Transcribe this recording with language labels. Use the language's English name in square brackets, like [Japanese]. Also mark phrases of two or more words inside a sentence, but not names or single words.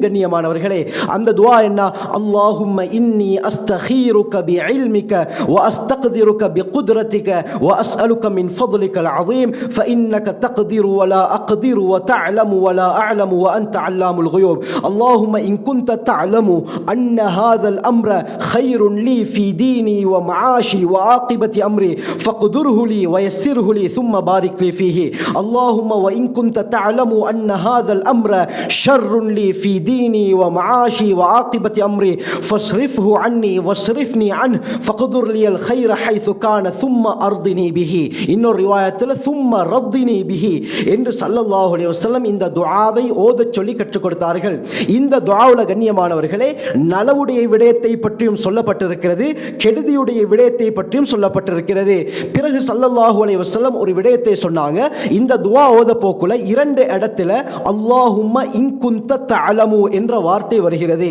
[Tamil] கண்ணியமானவர்களே, அந்த துஆ என்ன, [Arabic] اللهم إني أستخيرك بعلمك وأستقدرك بقدرتك وأسألك من فضلك العظيم فإنك تقدر ولا أقدر وتعلم ولا أعلم وأنت علام الغيوب. اللهم إن كنت تعلم أن هذا الأمر خير لي في ديني ومعاشي وعاقبة أمري فاقدره لي ويسره لي ثم بارك لي فيه. اللهم وإن كنت تعلم أن هذا الأمر شر لي في ديني ومعاشي وعاقبة أمري فاصرفه عني واصرفني عنه فقدر لي الخير حيث كان ثم أرضني به. [Tamil] இன்னொரு ரிவாயத்தில் [Arabic] ثم رضني به [Tamil] என்று [Arabic] صلى الله صلى الله عليه وسلم [Tamil] இந்த துஆவை ஓதச் சொல்லி கற்றுக் கொடுத்தார்கள். இந்த துஆவுல கண்ணியமானவர்களே நலவுடைய விடயத்தை பற்றியும் சொல்லப்பட்டிருக்கிறது, கெடுதியுடைய விடயத்தை பற்றியும் சொல்லப்பட்டிருக்கிறது. பிறகு [Arabic] صلى الله عليه وسلم [Tamil] ஒரு விடயத்தை சொன்னாங்க. இந்த துஆ ஓத போக்குல 2 இடத்துல [Arabic] اللهم إن كنت تعلم [Tamil] என்ற வார்த்தை வருகிறது.